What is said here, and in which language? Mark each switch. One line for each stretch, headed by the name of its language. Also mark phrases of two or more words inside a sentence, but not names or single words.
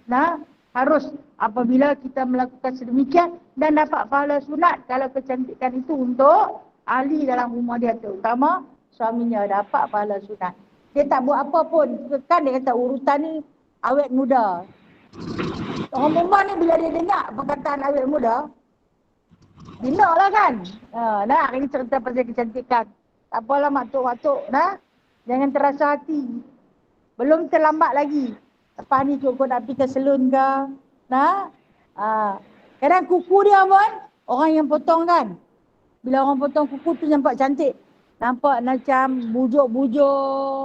Malay: Nah, harus apabila kita melakukan sedemikian dan dapat pahala sunat kalau kecantikan itu untuk ahli dalam rumah dia, terutama suaminya, dapat pahala sunat. Dia tak buat apa pun. Kan dia kata urutan ni awet muda. Orang perempuan ni bila dia dengar perkataan awet muda, dia nak lah kan. Nah, hari ni cerita pasal kecantikan. Tak apalah matuk-matuk, nah. Jangan terasa hati. Belum terlambat lagi. Lepas ni cukup nak pergi ke salon ke. Nah. Kadang kuku dia pun orang yang potong kan. Bila orang potong kuku tu nampak cantik. Nampak macam bujuk-bujuk.